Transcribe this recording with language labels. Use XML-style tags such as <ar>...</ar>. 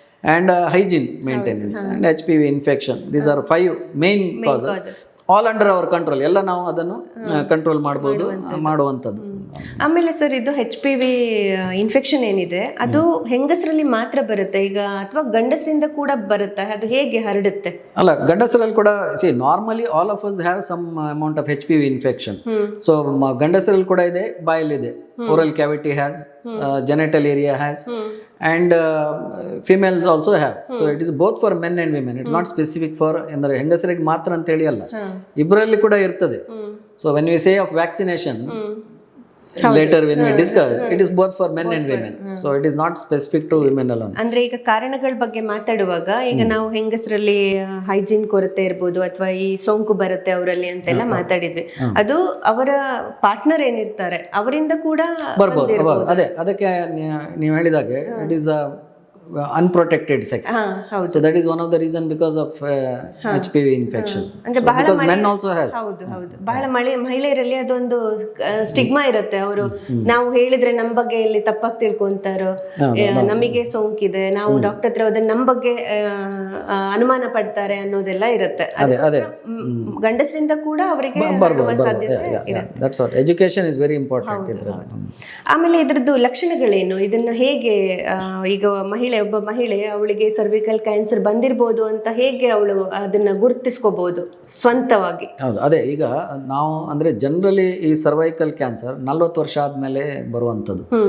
<en>And hygiene maintenance and HPV infection. These are 5 main causes. All under our control,</en> <kn>ಎಲ್ಲ ನಾವು ಅದನ್ನು control ಮಾಡ್ಬೋದು, ಮಾಡುವಂಥದ್ದು. ಆಮೇಲೆ ಸರ್ ಇದು HPV ಇನ್ಫೆಕ್ಷನ್ ಏನಿದೆ ಅದು ಹೆಂಗಸರಲ್ಲಿ ಮಾತ್ರ ಬರುತ್ತೆ ಈಗ ಅಥವಾ ಗಂಡಸರಿಂದ ಕೂಡ ಬರುತ್ತೆ, ಅದು ಹೇಗೆ ಹರಡುತ್ತೆ? ಅಲ್ಲ, ಗಂಡಸರಲ್ಲಿ ಕೂಡ</kn> <en>Normally all of us have some amount of HPV infection. So</en> <kn>ಗಂಡಸರಲ್ಲಿ ಕೂಡ ಇದೆ, ಬಾಯಲ್ಲಿದೆ,</kn> <en>Oral cavity has, genital area has, and females also have. So it is both for men and women. It's not specific for</en> <kn>ಅಂದರೆ ಹೆಂಗಸರಿಗೆ ಮಾತ್ರ ಅಂತ ಹೇಳಿ ಅಲ್ಲ, ಇಬ್ಬರಲ್ಲಿ ಕೂಡ ಇರ್ತದೆ.</kn> <en>So when we say of vaccination later when we discuss, it is both for men and women. So it is not specific to women alone.</en> <kn>ಅಂದ್ರೆ ಈಗ ಕಾರಣಗಳ ಬಗ್ಗೆ ಮಾತಾಡುವಾಗ ಈಗ ನಾವು ಹೆಂಗಸರಲ್ಲಿ ಹೈಜೀನ್ ಕೊರತೆ ಇರ್ಬೋದು ಅಥವಾ ಈ ಸೋಂಕು ಬರುತ್ತೆ ಅವರಲ್ಲಿ ಅಂತೆಲ್ಲ ಮಾತಾಡಿದ್ವಿ, ಅದು ಅವರ ಪಾರ್ಟ್ನರ್ ಏನಿರ್ತಾರೆ ಅವರಿಂದ ಕೂಡ ಬರ್ಬೋದು. ಅದೇ ಅದಕ್ಕೆ ನೀವು ಹೇಳಿದಾಗೆ</kn> <en>It is unprotected sex. So that is one of the reason because of HPV infection.</en> <kn>ಅಂದ್ರೆ ಬಹಳ</kn> <en>because men also has.</en> <kn>ಹೌದು ಬಹಳ ಮಹಿಳೆಯರಲ್ಲಿ ಅದೊಂದು ಸ್ಟಿಗ್ಮಾ ಇರುತ್ತೆ, ಅವರು ನಾವು ಹೇಳಿದ್ರೆ ನಮ್ಮ ಬಗ್ಗೆ ಇಲ್ಲಿ ತಪ್ಪಾಗಿ ತಿಳ್ಕೊಂತಾರೋ, ನಮಗೆ ಸೋಂಕಿದೆ, ನಾವು ಡಾಕ್ಟರ್ ಹತ್ರ ಹೋದ್ರೆ ನಮ್ಮ ಬಗ್ಗೆ ಅನುಮಾನ ಪಡ್ತಾರೆ ಅನ್ನೋದೆಲ್ಲ ಇರುತ್ತೆ. ಗಂಡಸರಿಂದ ಕೂಡ ಅವರಿಗೆ ಸಾಧ್ಯತೆ ಇರುತ್ತೆ.</kn> <en>That's what education is very important</en> <kn>ಇದ್ರಲ್ಲಿ. ಆಮೇಲೆ ಇದ್ರದ್ದು ಲಕ್ಷಣಗಳೇನು, ಇದನ್ನ ಹೇಗೆ ಈಗ ಒಬ್ಬ ಮಹಿಳೆ ಅವಳಿಗೆ ಸರ್ವಿಕಲ್ ಕ್ಯಾನ್ಸರ್ ಬಂದಿರಬಹುದು ಅಂತ ಹೇಗೆ ಅವಳು ಅದನ್ನ ಗುರುತಿಸ್ಕೋಬಹುದು ಸ್ವಂತವಾಗಿ? ಹೌದು, ಅದೇ ಈಗ ನಾವು ಅಂದ್ರೆ ಜನರಲಿ ಈ ಸರ್ವೈಕಲ್ ಕ್ಯಾನ್ಸರ್ 40 ವರ್ಷ ಆದ್ಮೇಲೆ ಬರುವಂಥದ್ದು.</kn>